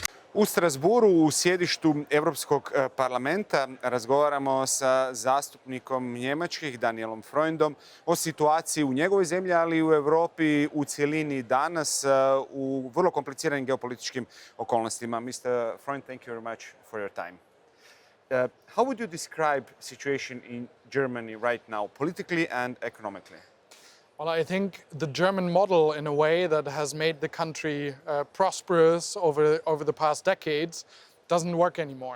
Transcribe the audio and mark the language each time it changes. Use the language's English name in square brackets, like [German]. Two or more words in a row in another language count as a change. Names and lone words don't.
[Croatian] U Strasbourgu, u sjedištu Europskog parlamenta, razgovaramo sa zastupnikom njemačkih, Danielom Freundom, o situaciji u njegovoj zemlji, ali i u Europi u cjelini danas u vrlo kompliciranim geopolitičkim okolnostima. [English] Mr. Freund, thank you very much for your time. How would you describe the situation in Germany right now, politically and economically? Well, I think the German model, in a way that has made the country prosperous over the past decades, doesn't work anymore.